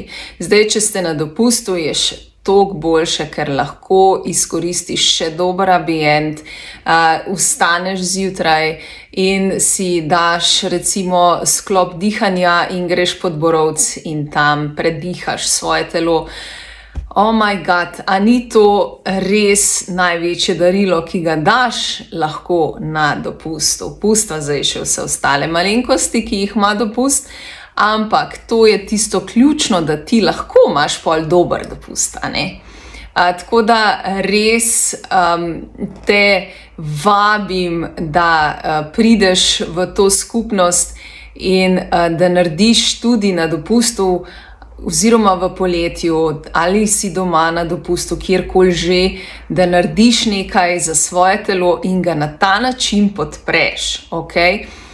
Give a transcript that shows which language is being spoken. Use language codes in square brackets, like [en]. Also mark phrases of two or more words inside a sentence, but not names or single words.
[sl] Zdaj, če ste na dopustu, je še toliko boljše, ker lahko izkoristiš še dober ambient, vstaneš zjutraj in si daš recimo sklop dihanja in greš pod borovc in tam predihaš svoje telo. [en] Oh my God, [sl] a ni to res največje darilo, ki ga daš lahko na dopustu? Pustva zdaj še vse ostale malenkosti, ki jih ima dopust, ampak to je tisto ključno, da ti lahko imaš pol dober dopust, Tako da res te vabim, da prideš v to skupnost in da narediš tudi na dopustu oziroma v poletju, ali si doma na dopustu, kjerkoli že, da narediš nekaj za svoje telo in ga na ta način podpreš, ok?